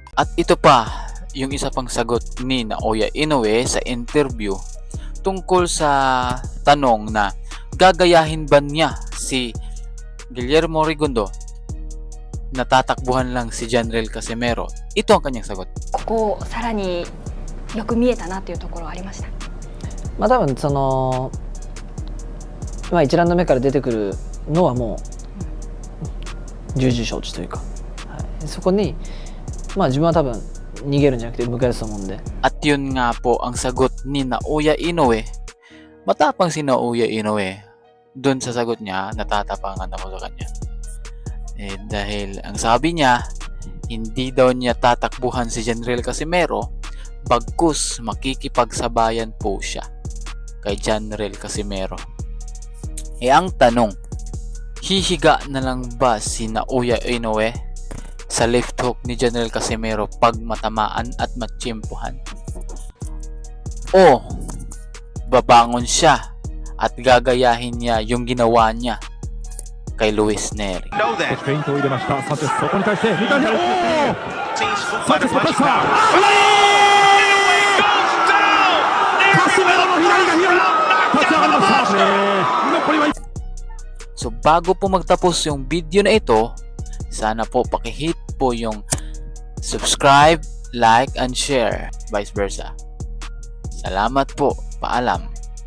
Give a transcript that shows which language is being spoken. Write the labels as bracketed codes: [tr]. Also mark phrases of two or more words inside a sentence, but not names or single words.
[tl] At ito pa, yung isa pang sagot ni Naoya Inoue sa interview tungkol sa tanong na gagayahin ba niya si Guillermo Rigondo na tatakbuhan lang si Janelle Casimero. Ito ang kanyang sagot. [ja] ここさらによく見えたなというところはありました。まあ多分そのまあ1ラウンド目から出てくるのはもう重々承知というか、はい、そこにまあ自分は多分逃げるんじゃなくて迎えると思うんで。 [tl] At yun nga po ang sagot ni Naoya Inoue. Matapang si Naoya Inoue. Doon sa sagot niya, natatapangan ako sa kanya. Dahil ang sabi niya, hindi daw niya tatakbuhan si Janelle Casimero, bagkus makikipagsabayan po siya kay Janelle Casimero. Ang tanong, hihiga na lang ba si Naoya Inoue sa left hook ni Janelle Casimero pag matamaan at matsimpuhan? O babangon siya at gagayahin niya yung ginawa niya kay Luis Nery? [ja] フェイントを入れました。サンチェス、そこに対して2回目、サンチェスが出した。カシメロの左が開いた。立ち上がりました。残りは [tl] So bago po magtapos yung video na ito, sana po pakihit po yung subscribe, [en] like, and share, vice versa. [tl] Salamat po. Paalam.